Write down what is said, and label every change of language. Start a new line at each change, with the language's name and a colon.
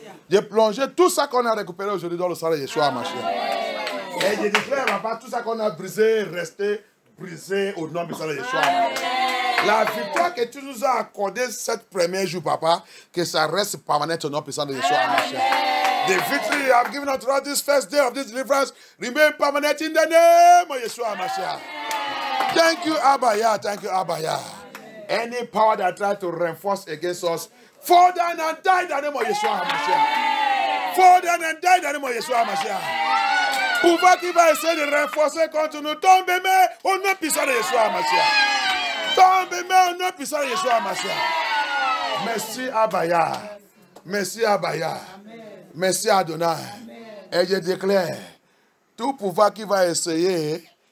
French: J'ai plongé tout ça qu'on a récupéré aujourd'hui dans le sang de Yeshua HaMashiach. Et je déclare, papa, tout ça qu'on a brisé, resté brisé au nom puissant de Yeshua HaMashiach. La victoire que tu nous as accordée cette première jour, papa, que ça reste permanent au nom puissant de Yeshua HaMashiach.
English: The victory you have given us throughout this first day of this deliverance remain permanent in the name of Yeshua HaMashiach. Thank you, Abaya. Thank you, Abaya. Any power that tries to reinforce against us, fall down and die in the name of Yeshua HaMashiach. Fall down and die in the name of Yeshua HaMashiach.
French: Pouvoir qui va essayer de renforcer contre nous, tombez mais au nom puissant de Yeshua HaMashiach. Tombez mais au nom puissant de Yeshua HaMashiach. Merci, Abaya. Merci, Abaya. Merci, Adonai. Et je déclare, tout pouvoir qui va essayer